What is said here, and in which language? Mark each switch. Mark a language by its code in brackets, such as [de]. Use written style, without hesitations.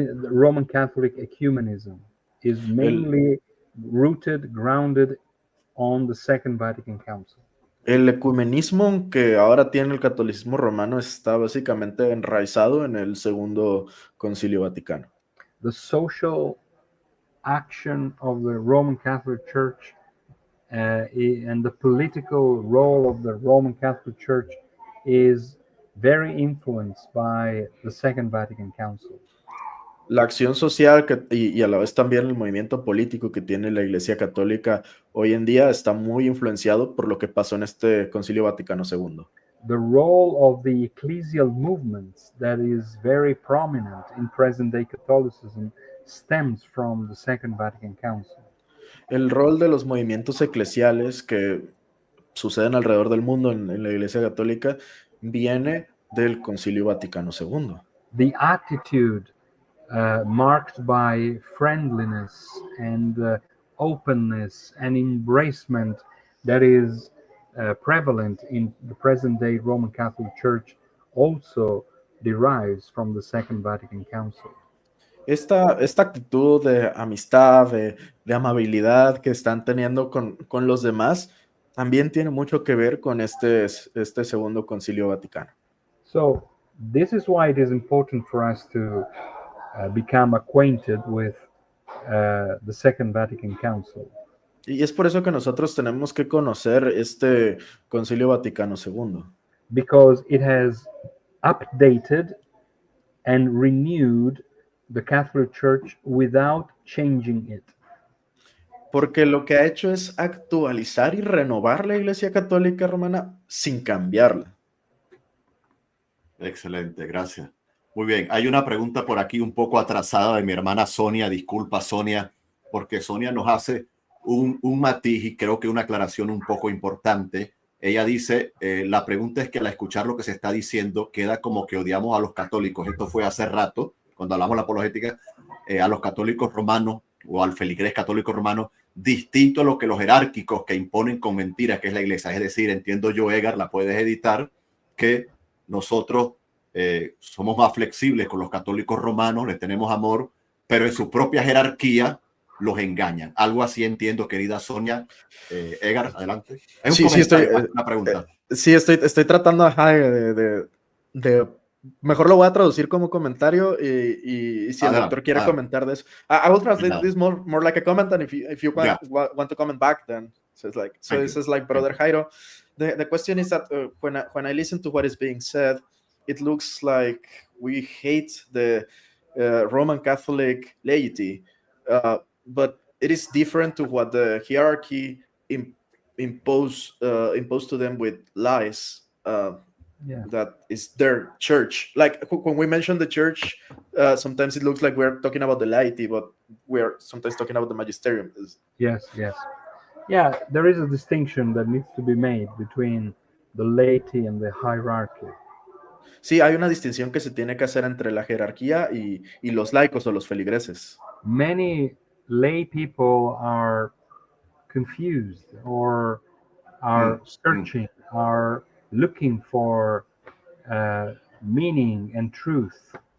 [en] Roman Catholic ecumenism is mainly rooted, grounded on the Second Vatican Council. [es] El ecumenismo que ahora tiene el catolicismo romano está básicamente enraizado en el Segundo Concilio Vaticano. [en] The social action of the Roman Catholic Church and the political role of the Roman Catholic Church is very influenced by the Second Vatican Council. [es] La acción social y a la vez también el movimiento político que tiene la Iglesia Católica hoy en día está muy influenciado por lo que pasó en este Concilio Vaticano II. [en] The role of the ecclesial movements that is very prominent in present-day Catholicism stems from the Second Vatican Council. [es] El rol de los movimientos eclesiales que suceden alrededor del mundo en la Iglesia Católica viene del Concilio Vaticano II. [en] The attitude marked by friendliness and openness and embracement that is prevalent in the present day Roman Catholic Church also derives from the Second Vatican Council. [es] Esta actitud de amistad, de amabilidad que están teniendo con los demás, también tiene mucho que ver con este segundo concilio vaticano. [en] So this is why it is important for us to become acquainted with the Second Vatican Council. [es] Y es por eso que nosotros tenemos que conocer este concilio Vaticano II. [en] Because it has updated and renewed the Catholic Church without changing it. [es] Porque lo que ha hecho es actualizar y renovar la Iglesia Católica Romana sin cambiarla. Excelente, gracias. Muy bien, hay una pregunta por aquí un poco atrasada de mi hermana Sonia. Disculpa, Sonia, porque Sonia nos hace un matiz y creo que una aclaración un poco importante. Ella dice, la pregunta es que al escuchar lo que se está diciendo, queda como que odiamos a los católicos. Esto fue hace rato, cuando hablamos de la apologética, a los católicos romanos o al feligrés católico romano, distinto a lo que los jerárquicos que imponen con mentiras, que es la iglesia. Es decir, entiendo yo, Edgar, la puedes editar, que nosotros somos más flexibles con los católicos romanos, les tenemos amor, pero en su propia jerarquía los engañan. Algo así entiendo, querida Sonia. Edgar, adelante. Es un comentario, una pregunta. Sí, estoy tratando de mejor lo voy a traducir como comentario y si el doctor quiere comentar de eso. [en] I will translate this more like a comment, and if you want to comment back, then this is like Brother Jairo. The question is that when I listen to what is being said, it looks like we hate the Roman Catholic laity, but it is different to what the hierarchy imposed to them with lies. That is their church. Like when we mention the church, sometimes it looks like we're talking about the laity, but we're sometimes talking about the magisterium. Yes. Yeah, there is a distinction that needs to be made between the laity and the hierarchy. [es] Sí, hay una distinción que se tiene que hacer entre la jerarquía y los laicos o los feligreses. [en] Many lay people are confused or are searching, are looking for meaning and truth.